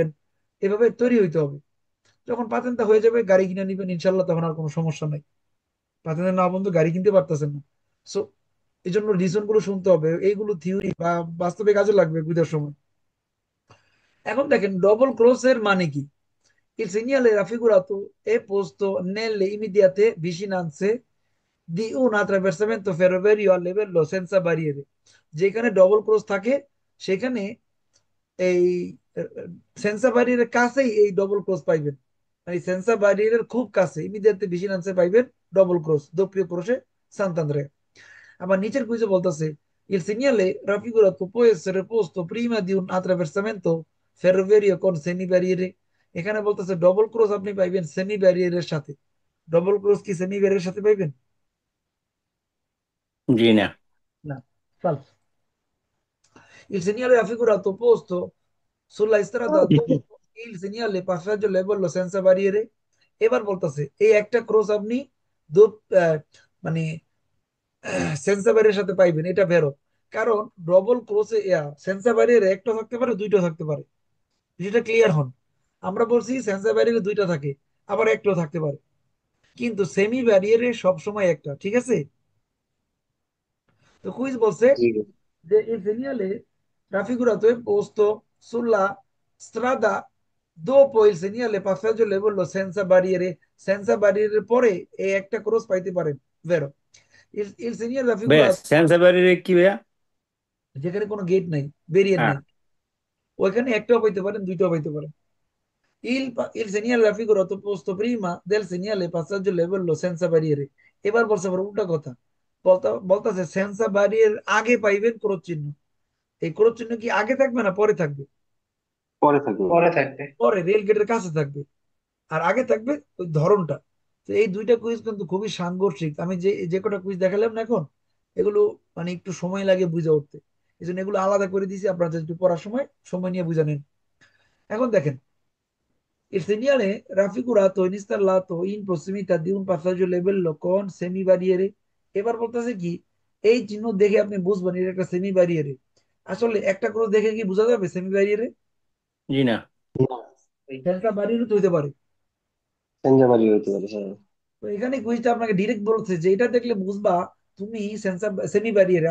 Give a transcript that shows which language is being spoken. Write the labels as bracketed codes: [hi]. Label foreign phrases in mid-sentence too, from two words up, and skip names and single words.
[bn] এভাবে তৈরি হইতে হবে। যখন পাতেনটা হয়ে যাবে, গাড়ি কিনে নিবেন ইনশাল্লাহ, তখন আর কোনো সমস্যা নাই। পাতেন্ট না বন্ধু, গাড়ি কিনতে পারতেছেন না। সো এই জন্য রিজন গুলো শুনতে হবে, এইগুলো থিওরি বা বাস্তবে কাজে লাগবে গুইদার সময়। এখন দেখেন, ডবল ক্রস এর মানে কি? [it] Il segnale raffigurato è posto nelle immediate vicinanze di un attraversamento ferroviario a livello senza barriere। [bn] যেখানে ডবল ক্রস থাকে, সেখানে এই সেন্সর ব্যারিয়ারের কাছেই এই ডবল ক্রস পাইবেন। মানে সেন্সা ব্যারিয়ারের খুব কাছে ইমিডিয়েটলি ভিজিলান্সে পাইবেন ডবল ক্রস, [it] doppio croce Sant'Andrea. [bn] আবার নিচের কুইজে বলতেছে [it] il segnale raffigurato può essere posto prima di un attraversamento ferroviario con semibarriere. [bn] এখানে বলতেছে ডবল ক্রস আপনি পাইবেন সেমি ব্যারিয়ারের সাথে। ডবল ক্রস কি সেমি ব্যারিয়ারের সাথে পাইবেন? জি না। না, falso. [it] Il segnale raffigurato posto sulla strada dopo il segnale passaggio level senza barriere. [bn] এবার বলতেছে এই একটা ক্রস আপনি মানে সেন্সর ব্যারিয়ারের সাথে পাইবেন, এটা বেরো। কারণ ডবল ক্রসে সেন্সর ব্যারিয়ারে একটা থাকতে পারে, দুইটা থাকতে পারে, সেটা ক্লিয়ার হন। আমরা বলছি সেন্সর ব্যারিয়ারে দুইটা থাকে, আবার একটাও থাকতে পারে, কিন্তু সেমি ব্যারিয়ারে সবসময় একটা, ঠিক আছে? তো কুইজ বলছে জি ভাই। [it] যে il segnale raffigurato è posto sulla strada dopo il segnale passaggio livello senza barriere. Senza barriere [bn] পরে এই একটা ক্রস পাইতে পারেন, vero? [it] Il segnale [bn] ভাইয়া raffigurato সেন্সাবাড়ির কি ভাইয়া? যেখানে কোনো গেট নাই, ব্যারিয়ার হ্যাঁ। নাই, ওইখানে একটাও পাইতে পারেন, দুইটাও পাইতে পারেন। [it] Il segnale raffigurato posto prima del segnale passaggio livello senza barriere. [bn] এবার বলছে আবার উল্টা কথা, বলতেছে সেন্সা ব্যারিয়ার আগে পাইবেন ক্রস চিহ্ন। এই ক্রস চিহ্ন কি আগে থাকবে না পরে থাকবে? পরে থাকবে। পরে, রেল গেটের কাছে থাকবে। আর আগে থাকবে ওই ধরনটা। তো এই দুইটা কুইজ কিন্তু খুবই সাংঘর্ষিক। আমি যে যে কটা কুইজ দেখালাম না এখন, এগুলো মানে একটু সময় লাগে বুঝে উঠতে, এই জন্য এগুলো আলাদা করে দিয়েছি, আপনারা যদি পড়ার সময় সময় নিয়ে বুঝে নেন। এখন দেখেন, [it] il segnale raffigurato in installato in prossimità di un passaggio livello con semibarriere. [bn] এবার বলতেছে কি এই চিহ্ন দেখে আপনি বুঝবেন এটা একটা সেমি ব্যারিয়ারে। আসলে একটা ক্রস দেখে কি বোঝা যাবে সেমি ব্যারিয়ারে? জি না। সেন্সর ব্যারিয়ারও তো হইতে পারে। সেঞ্জাবাড়ি হইতে পারে, হ্যাঁ। তো এখানে কুইজটা আপনাকে ডিরেক্ট বলছে যে এটা দেখলে বুঝবা তুমি সেন্সর সেমি ব্যারিয়ারে।